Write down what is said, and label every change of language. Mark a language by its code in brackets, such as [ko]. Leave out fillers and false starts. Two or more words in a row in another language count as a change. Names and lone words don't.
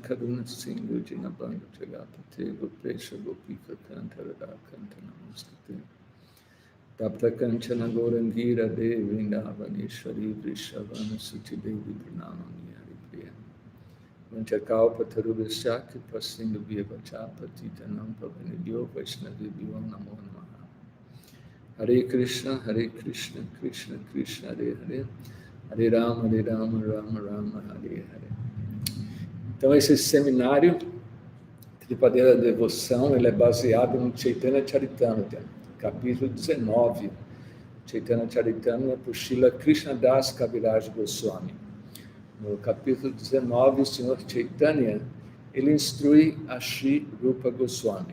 [sa] Karuna Sindhu Jinabandhu Jagapate Gopesha Gopika Kanta Radha Kanta Namaskate Tapta Kanchana Gaurangira Devi Vrindavaneshwari Vrishavana Suti Devi Pranamani Haripriya Vanchakalpa Tarubhasya Kripa Sindhu Bhavacha Patitanam Pavanidyo Vaishnavibhyo Namo Namaha Hare Krishna Krishna Krishna Hare Hare Hare Rama Rama Rama Hare Hare. [pt] Então, esse seminário, Tripadeira da Devoção, ele é baseado no Chaitanya Charitamrita, capítulo 19. Chaitanya Charitamrita por Srila Krishnadas Kaviraj Goswami. No capítulo 19, o Senhor Chaitanya, ele instrui a Shri Rupa Goswami.